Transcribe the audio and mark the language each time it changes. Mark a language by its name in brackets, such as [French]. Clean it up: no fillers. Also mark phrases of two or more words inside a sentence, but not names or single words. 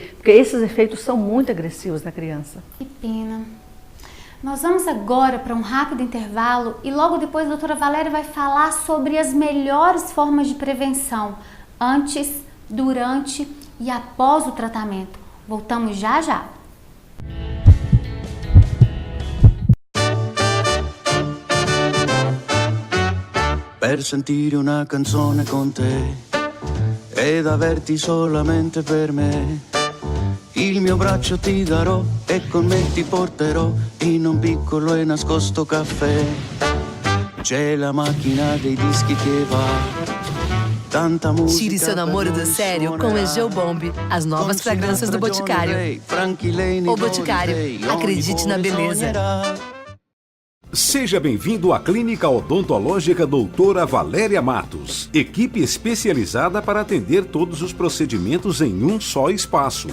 [Portuguese] Porque esses efeitos são muito agressivos na criança. Que pena. Nós vamos agora para um rápido intervalo e logo depois a doutora Valéria vai falar sobre as melhores formas de prevenção antes, durante e após o tratamento. Voltamos já já. [Italian] Per sentire una canzone con te ed averti solamente per me, il mio braccio ti darò e con me ti porterò in un piccolo e nascosto caffè. C'è la macchina dei dischi che va. [Portuguese] Tire seu namoro do sério com Egeu Bombe, as novas fragrâncias do Boticário. O Boticário, acredite na beleza. Seja bem-vindo à Clínica Odontológica Doutora Valéria Matos, equipe especializada para atender todos os procedimentos em um só espaço.